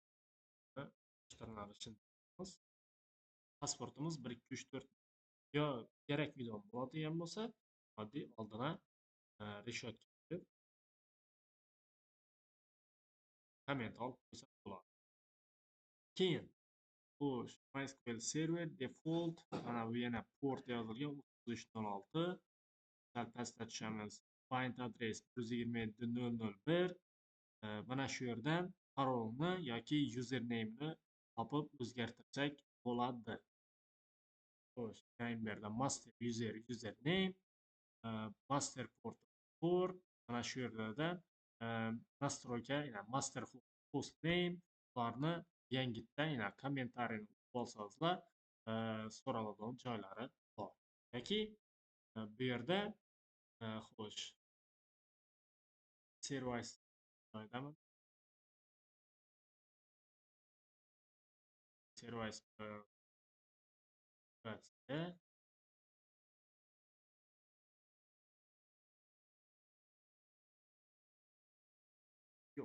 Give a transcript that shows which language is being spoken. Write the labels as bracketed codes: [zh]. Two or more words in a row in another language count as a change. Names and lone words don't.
[uz] Pasportimiz 1 2 3 4 yo keraklidan bo'ladigan bo'lsa, oddiy oldina reshotka qilib komment olib qo'ysak bo'ladi. Keyin bu [en] MySQL server default [uz] mana bu yana port yozilgan 3306. Sal pastga tushamiz. [en] Find address 127.0.0.1. [uz] Mana shu yerdan parolni yoki username'ni topib o'zgartirsak bo'ladi. Xo'sh, bu yerda [en] master user username, master port port, [uz] mana shu yerda nastroyka, yana [en] master host name [uz] ularni yangitdan yana kommentariyni olsangizlar, so'raladigan joylari bor. Yoki bu yerda xo'sh, service joyidami? Service yo'q.